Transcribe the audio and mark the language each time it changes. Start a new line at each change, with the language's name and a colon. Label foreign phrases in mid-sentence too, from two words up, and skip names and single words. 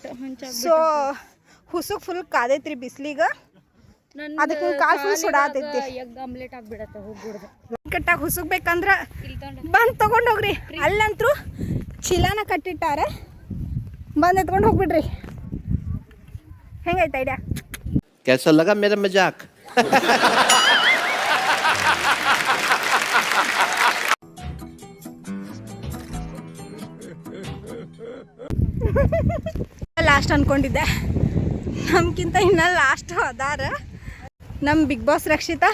Kannada: ಸೊ ಹುಸುಕ್ ಫುಲ್ ಕಾದೈತ್ರಿ ಬಿಸ್ಲಿಗೆ. ಅದಕ್ಕೆ ಕಾಲು ಫುಲ್ ಸುಡಾತೈತಿ.
English: egg omelette
Kannada: ಆಗ್ಬಿಡತ್ತೆ. ಹೋಗ್ಬಿಡ್ದು ಕಟ್ಟಾಗ ಹುಸುಕ್ಬೇಕಂದ್ರೆ ಬಂದು ತೊಗೊಂಡೋಗ್ರಿ. ಅಲ್ಲಂತರೂ ಚೀಲಾನ ಕಟ್ಟಿಟ್ಟಾರೆ. ಬಂದು ಎತ್ಕೊಂಡು ಹೋಗ್ಬಿಡ್ರಿ. ಹೆಂಗೈತೆ ಐಡಿಯಾ?
Hindi: कैसा लगा मेरा मजाक?
Kannada: ಲಾಸ್ಟ್ ಅನ್ಕೊಂಡಿದ್ದೆ, ನಮ್ಗಿಂತ ಇನ್ನ ಲಾಸ್ಟ್ ಅದಾರ ನಮ್ಮ ಬಿಗ್ ಬಾಸ್ ರಕ್ಷಿತಾ.